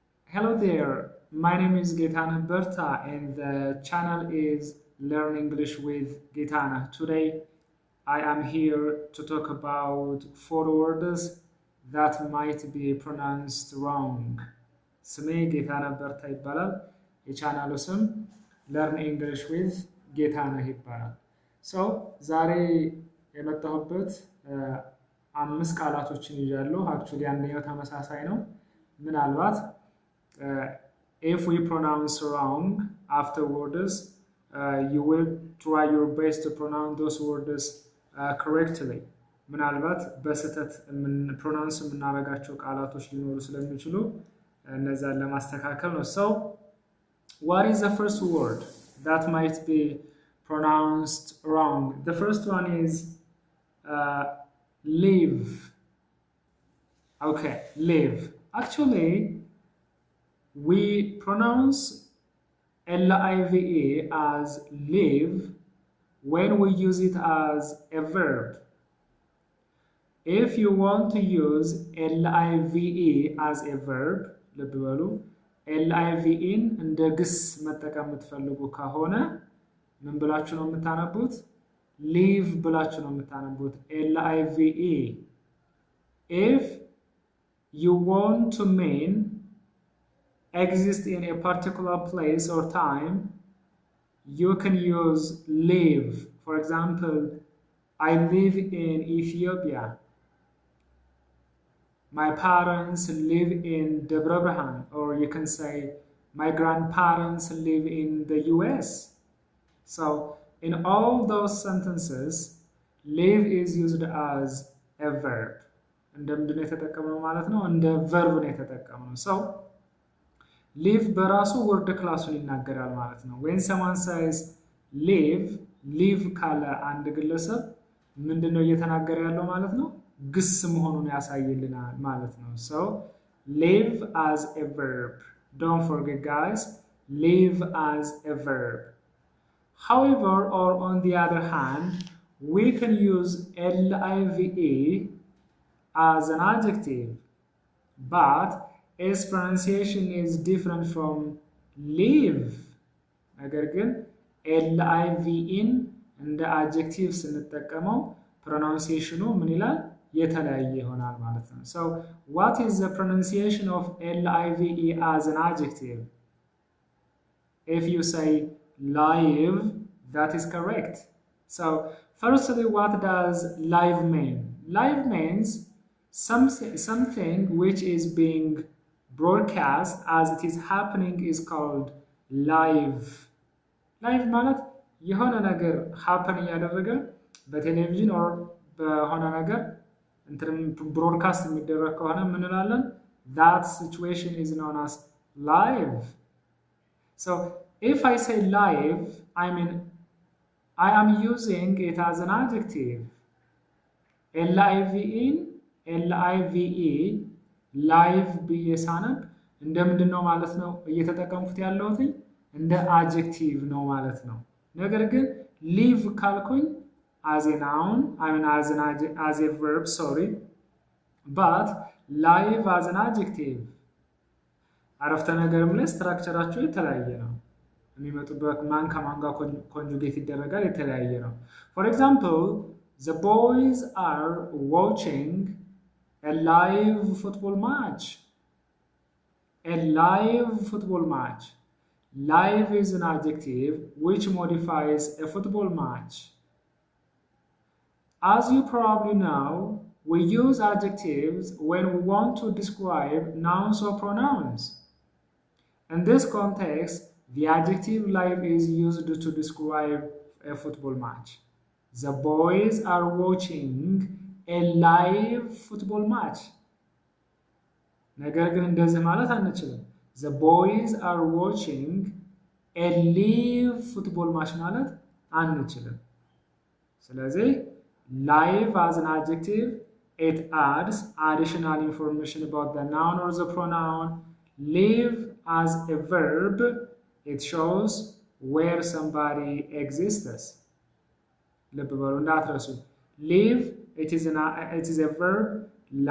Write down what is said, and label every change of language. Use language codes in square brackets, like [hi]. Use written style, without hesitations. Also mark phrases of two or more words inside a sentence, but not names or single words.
[en] Hello there, my name is Gaetana Berta and the channel is Learn English with Gaetana. Today I am here to talk about four words that might be pronounced wrong. [am] ስሜ ጌታነህ በርታ ይባላል። የቻናሉ ስም ለርን ኢንግሊሽ ዊዝ ጌታነህ ይባላል። ዛሬ የመጣሁበት አምስት ቃላቶችን ይዣለሁ። አክቹሊ አንደኛው ተመሳሳይ ነው። ምናልባት [en] if we pronounce wrong afterwards, you will try your best to pronounce those words correctly. [am] ምናልባት በስህተት ፕሮናንስ የምናደርጋቸው ቃላቶች ሊኖሩ ስለሚችሉ እነዛን ለማስተካከል ነው። [en] So what is the first word that might be pronounced wrong? The first one is live. Okay, live. Actually, we pronounce L-I-V-E as live when we use it as a verb. If you want to use L-I-V-E as a verb, L-I-V-E [am] እንደ ግስ መጠቀም የምትፈልጉ ከሆነ ምን ብላችሁ ነው የምታነቡት? live ብላችሁ ነው የምታነቡት። L-I-V-E. [en] If you want to mean exist in a particular place or time, you can use live. For example, I live in Ethiopia. My parents live in Debre Birhan. Or you can say, my grandparents live in the US. So, in all those sentences, live is used as a verb. [am] እንደምንድን ነው የተጠቀመው ማለት ነው? እንደ verb ነው የተጠቀመው። [en] So, live [am] በራሱ [en] word class [am] ይናገራል ማለት ነው። [en] When someone says live [am] ካለ አንድ ግለሰብ ምንድነው እየተናገረ ያለው ማለት ነው? ግስ መሆኑን ያሳይልናል ማለት ነው። [en] So live as a verb. Don't forget guys, live as a verb. However, or on the other hand, we can use L-I-V-E as an adjective, but its pronunciation is different from live. [am] ነገር ግን L-I-V-E እንደ adjective ስንጠቀመው pronunciation ምን ይላል? የተለያየ ይሆናል ማለት ነው። [en] So, what is the pronunciation of L-I-V-E as an adjective? If you say live, that is correct. So, firstly, what does live mean? Live means something which is being broadcast as it is happening is called live. [am] Live ማለት የሆነ ነገር happen እያደረገ በቴሌቪዥን or በሆነ ነገር broadcast የሚደረግ ከሆነ ምን እንላለን? [en] That situation is known as live. So if I say live, I mean I am using it as an adjective. L-I-V-E live [am] ብዬ ሳነብ እንደምንድን ነው ማለት ነው እየተጠቀምኩት ያለሁት? እንደ adjective ነው ማለት ነው። ነገር ግን live ካልኩኝ [en] as a noun, I mean as a verb, sorry, but live as an adjective. [am] አረፍተ ነገርም ላይ ስትራክቸራቸው የተለያየ ነው። የሚመጡበት ማን ከማን ጋር ኮንጁጌት ይደረጋል የተለያየ ነው። [en] For example, the boys are watching a live football match. A live football match. Live is an adjective which modifies a football match. As you probably know, we use adjectives when we want to describe nouns or pronouns. In this context, the adjective live is used to describe a football match. The boys are watching a live football match. [am] ነገር ግን እንደዚህ ማለት አንችልም። [en] The boys are watching a live football match [am] ማለት አንችልም። ስለዚህ [en] live as an adjective, it adds additional information about the noun or the pronoun. Live as a verb, it shows where somebody exists. [am] ልብ በሉ እንዳትረሱ። [en] Live, it is a verb.